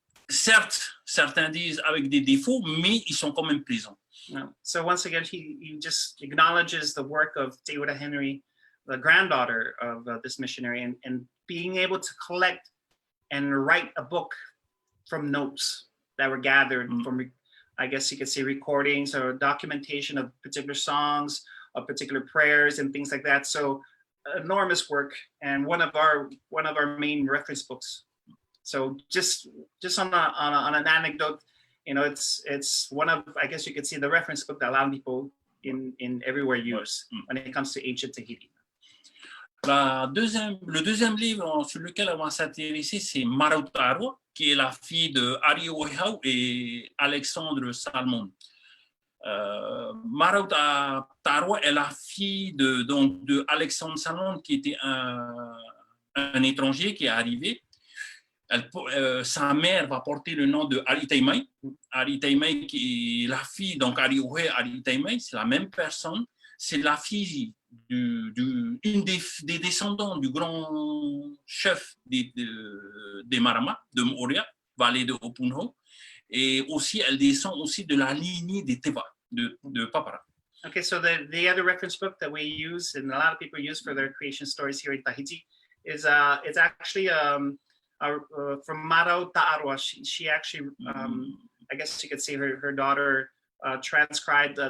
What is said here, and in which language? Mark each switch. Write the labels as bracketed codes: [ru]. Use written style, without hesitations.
[fr] Certes, certains disent avec des défauts, mais ils sont quand même présents. [en] So once again, he just acknowledges the work of Taʻaroa Henry, the granddaughter of this missionary, and being able to collect and write a book from notes that were gathered from, I guess you could say, recordings or documentation of particular songs, of particular prayers and things like that. So enormous work, and one of our main reference books. So just on an anecdote, you know, it's one of, I guess you could say, the reference book that a lot of people in everywhere use when it comes to ancient Tahiti. [fr] Le deuxième livre sur lequel on va s'intéresser, c'est Mariah, qui est la fille de Hironui et Alexandre Salmon. Mariah est la fille de Alexandre Salmon, qui était un étranger qui est arrivé. Sa mère va porter le nom de Aritaimai. Aritaimai qui est la fille, donc Hironui Aritaimai, c'est la même personne. C'est la fille une des descendants du grand chef des Marama, de Moria, vallée de Opunho. Et aussi, elle descend aussi de la lignée des Teva, de Papara. [en] Okay, so the other reference book that we use, and a lot of people use for their creation stories here in Tahiti, is it's actually from Mānoa Taʻaroa. She actually, I guess you could say her daughter transcribed.